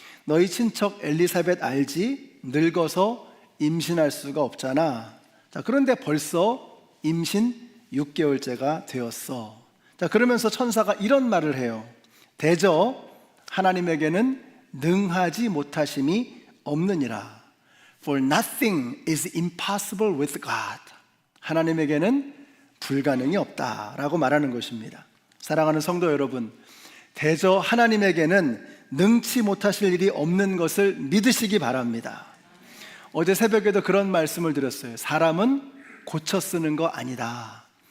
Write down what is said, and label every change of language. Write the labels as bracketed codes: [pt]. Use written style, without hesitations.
[ko] 너희 친척 엘리사벳 알지? 늙어서 임신할 수가 없잖아. 자, 그런데 벌써 임신 6개월째가 되었어. 자, 그러면서 천사가 이런 말을 해요. 대저 하나님에게는 능하지 못하심이 없느니라. [en] For nothing is impossible with God. [ko] 하나님에게는 불가능이 없다라고 말하는 것입니다. 사랑하는 성도 여러분, 대저 하나님에게는 능치 못하실 일이 없는 것을 믿으시기 바랍니다. 어제 새벽에도 그런 말씀을 드렸어요. 사람은 고쳐 쓰는 거 아니다.